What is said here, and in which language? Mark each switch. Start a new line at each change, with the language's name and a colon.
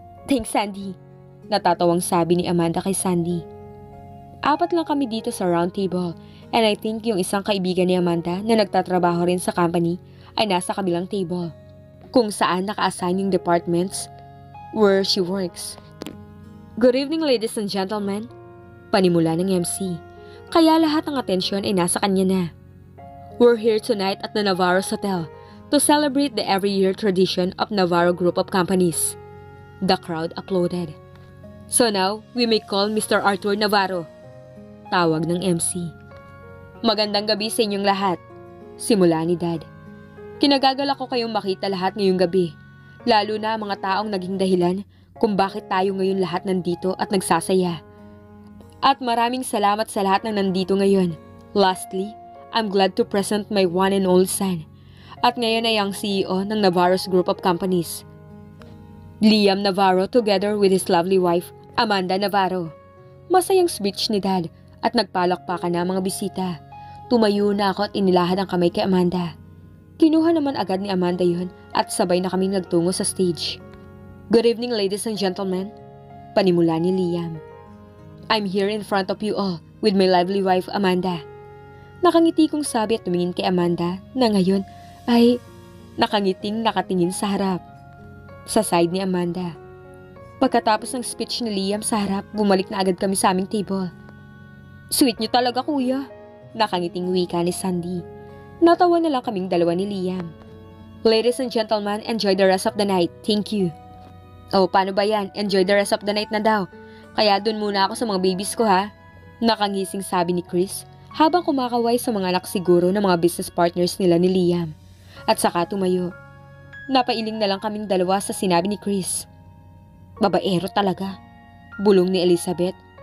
English: Thanks,
Filipino: Sandy. Natatawang sabi ni Amanda kay Sandy. 4 lang kami dito sa round table.
English: And I think
Filipino: yung isang kaibigan ni Amanda na nagtatrabaho rin sa company ay nasa kabilang table. Kung saan naka-assign yung departments
English: where she works. Good evening, ladies and gentlemen.
Filipino: Panimula ng
English: MC.
Filipino: Kaya lahat ng atensyon ay nasa kanya na.
English: We're here tonight at the Navarro's Hotel to celebrate the every year tradition of Navarro Group of Companies. The crowd applauded. So now, we may call Mr. Arthur Navarro.
Filipino: Tawag ng
English: MC.
Filipino: Magandang gabi sa inyong lahat. Simula ni Dad. Kinagagalak ko kayong makita lahat ngayong gabi. Lalo na mga taong naging dahilan kung bakit tayo ngayon lahat nandito at nagsasaya. At maraming salamat sa lahat ng nandito ngayon.
English: Lastly, I'm glad to present my one and only son.
Filipino: At ngayon ay ang CEO ng Navarro's Group of Companies. Liam Navarro
English: together with his lovely wife,
Filipino: Amanda Navarro. Masayang speech ni Dad at nagpalakpakan na mga bisita. Tumayo na ako at inilahad ang kamay kay Amanda. Kinuha naman agad ni Amanda yun at sabay na kaming nagtungo sa stage.
English: Good evening, ladies and gentlemen.
Filipino: Panimula ni
English: Liam. I'm here in front of you all with my lovely wife, Amanda.
Filipino: Nakangiti kong sabi at tumingin kay Amanda na ngayon ay nakangiting nakatingin sa harap. Sa side ni Amanda. Pagkatapos ng speech ni Liam sa harap, bumalik na agad kami sa aming table. Sweet niyo talaga, kuya. Nakangiting wika ni Sandy. Natawa na lang kaming dalawa ni Liam.
English: Ladies and gentlemen, enjoy the rest of the night. Thank you. Oh,
Filipino: paano ba yan?
English: Enjoy the rest of the night
Filipino: na daw. Kaya dun muna ako sa mga babies ko, ha? Nakangising sabi ni Chris habang kumakaway sa mga anak siguro ng mga business partners nila ni Liam. At saka tumayo. Napailing na lang kaming dalawa sa sinabi ni Chris. Babaero talaga. Bulong ni Elizabeth.